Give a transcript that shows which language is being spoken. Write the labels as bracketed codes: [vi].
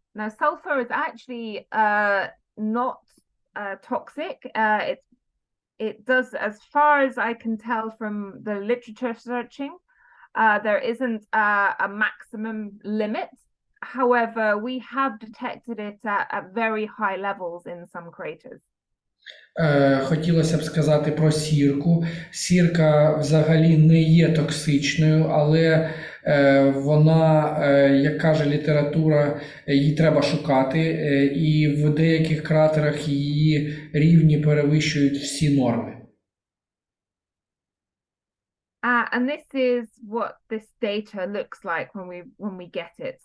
[en] Now, sulfur is actually not toxic. It does, as far as I can tell from the literature searching, there isn't a maximum limit. However, we have detected it at very high levels in some craters. [uk] Хотілося б сказати про сірку. Сірка взагалі не є токсичною, але вона, як каже література, її треба шукати, і в деяких кратерах її рівні перевищують всі норми. [en] And this is what this data looks like when we get it.